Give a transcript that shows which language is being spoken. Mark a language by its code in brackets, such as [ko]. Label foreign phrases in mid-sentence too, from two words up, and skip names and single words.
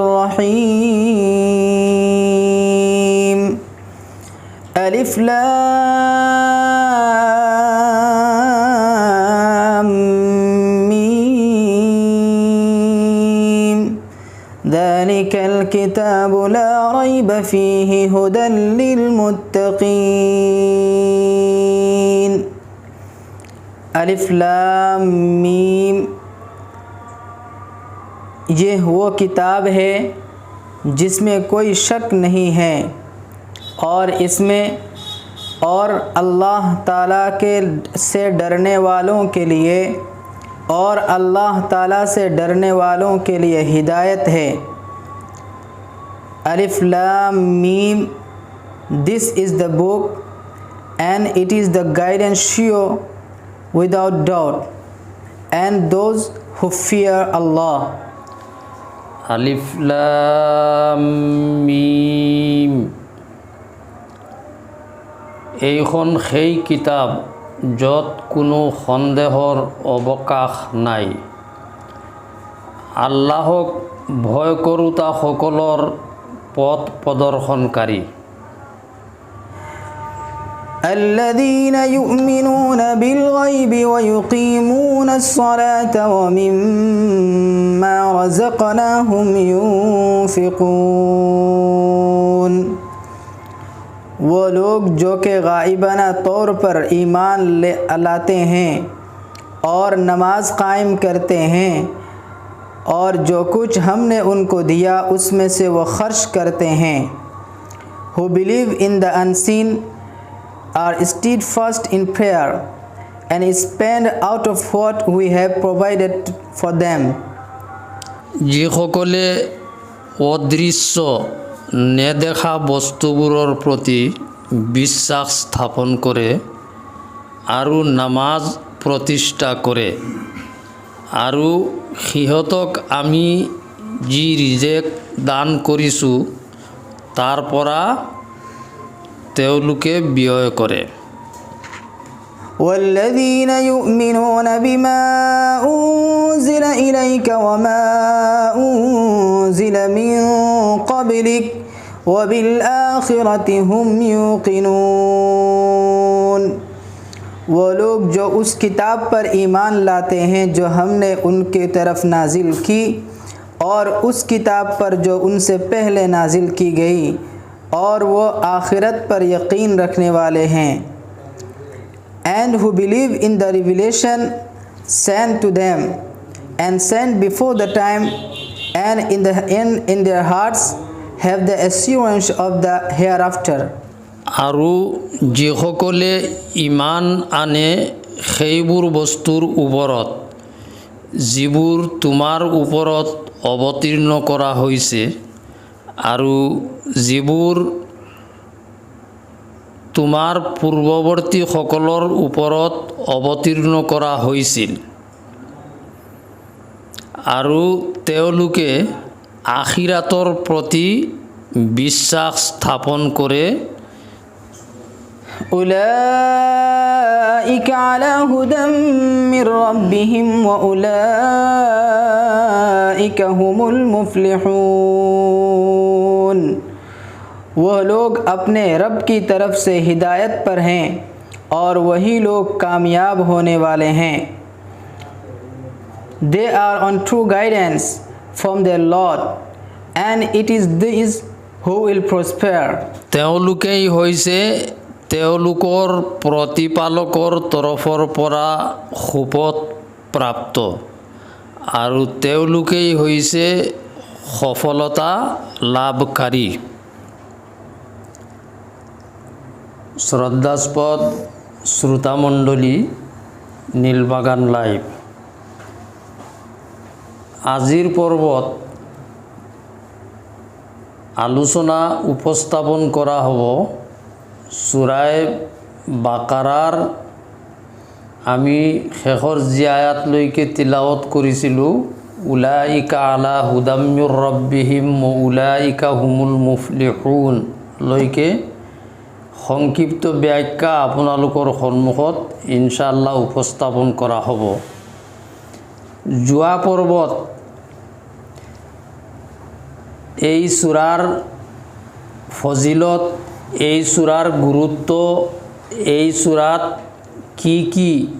[ar] الرحيم ألف لام ميم ذلك الكتاب لا ريب فيه هدى للمتقين الف لام ميم, [hi] ये वो किताब है जिसमें कोई शक नहीं है और इसमें और अल्लाह ताला के से डरने वालों के लिए और अल्लाह ताला से डरने वालों के लिए हिदायत है। [ar] الف لام ميم, [en] this is the book and it is the guidance sure without doubt and those who fear Allah. [ar] الف لام ميم, [as] এইখন সেই কিতাব য'ত কোনো সন্দেহৰ অৱকাশ নাই। আল্লাহক ভয় কৰোঁতাসকলৰ পথ প্ৰদৰ্শনকাৰী। [ar] الذين يؤمنون بالغيب ويقيمون الصلاة ومما رزقناهم ينفقون, [hi] वो लोग जो कि गाइबाना तौर पर ईमान लाते हैं और नमाज कायम करते हैं और जो कुछ हमने उनको दिया उसमें से वो खर्च करते हैं। [en] Who believe in the unseen are steadfast in prayer and spend out of what we have provided for them. [as] যিসকলে অদৃশ্য নেদেখা বস্তুবোৰৰ প্ৰতি বিশ্বাস স্থাপন কৰে আৰু নামাজ প্ৰতিষ্ঠা কৰে আৰু সিহঁতক আমি যি ৰিজেক দান কৰিছোঁ তাৰ পৰা তেওঁলোকে ব্যয় কৰে। [ar] والذين يؤمنون بما أنزل إليك وما أنزل من قبلك وبالآخرة هم يوقنون, [hi] वो लोग जो उस किताब पर ईमान लाते हैं जो हमने उनके तरफ नाजिल की और उस किताब पर जो उनसे पहले नाजिल की गई और वो आखिरत पर यकीन रखने वाले हैं। [en] And who believe in the revelation sent to them and sent before the time and in their hearts have the assurance of the hereafter. [as] আৰু যিসকলে ইমান আনে সেইবোৰ বস্তুৰ ওপৰত যিবোৰ তোমাৰ ওপৰত অৱতীৰ্ণ কৰা হৈছে আৰু যিবোৰ তোমাৰ পূৰ্বৱৰ্তীসকলৰ ওপৰত অৱতীৰ্ণ কৰা হৈছিল আৰু তেওঁলোকে আখিৰাতৰ প্ৰতি বিশ্বাস স্থাপন কৰে। [ar] أولئك على هدى من ربهم وأولئك هم المفلحون, [hi] वह लोग अपने रब की तरफ से हिदायत पर हैं और वही लोग कामयाब होने वाले हैं। [en] They are on true guidance from their Lord and it is these who will prosper. [as] তেওঁলোকেই হৈছে তেওঁলোকৰ প্ৰতিপালকৰ তৰফৰ পৰা সুপথ প্ৰাপ্ত আৰু তেওঁলোকেই হৈছে সফলতা লাভকাৰী। শ্ৰদ্ধাস্পদ শ্ৰোতামণ্ডলী, নীলবাগান লাইভ আজিৰ পৰ্বত আলোচনা উপস্থাপন কৰা হ'ব সূৰাই বাকাৰাৰ আমি শেষৰ যি আয়াতলৈকে তিলাৱত কৰিছিলোঁ, [ar] أولئك على هدى من ربهم أولئك هم المفلحون [as] লৈকে সংক্ষিপ্ত ব্যাখ্যা আপোনালোকৰ সন্মুখত [ar] إن شاء الله [as] উপস্থাপন কৰা হ'ব। যোৱা পৰ্বত এই সূৰাৰ ফজিলত, এই সূৰাৰ গুৰুত্ব, এই সূৰাত কি কি